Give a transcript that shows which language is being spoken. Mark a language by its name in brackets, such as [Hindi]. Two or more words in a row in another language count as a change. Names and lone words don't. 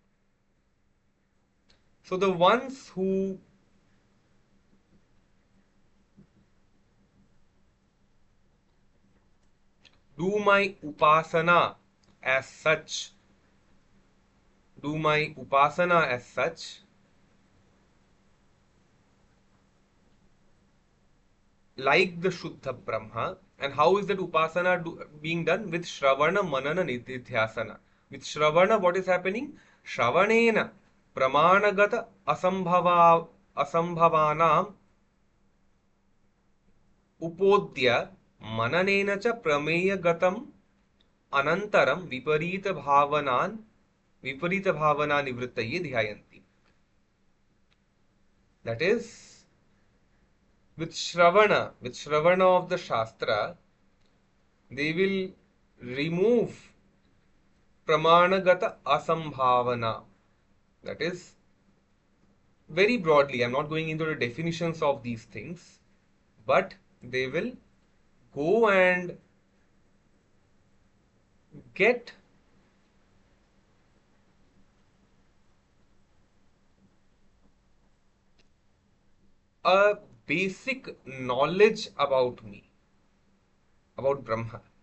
[English] So the ones who do my upasana as such, do my upasana as such, like the [Sanskrit] Shuddha Brahma. [English] And how is that upasana being done? With [Sanskrit] Shravana Manana Nididhyasana. [English] With Shravana, what is happening? [Sanskrit] Shravanena Pramanagata Asambhavanam Upodhya Mananena cha Prameyagatam Anantaram Viparita Bhavana Nivrittaye Dhyayanti. [English] That is, with Shravana of the Shastra, they will remove [Sanskrit] Pramanagata Asambhavana. [English] That is, very broadly, I'm not going into the definitions of these things, but they will go and get a basic knowledge about me, about Brahma.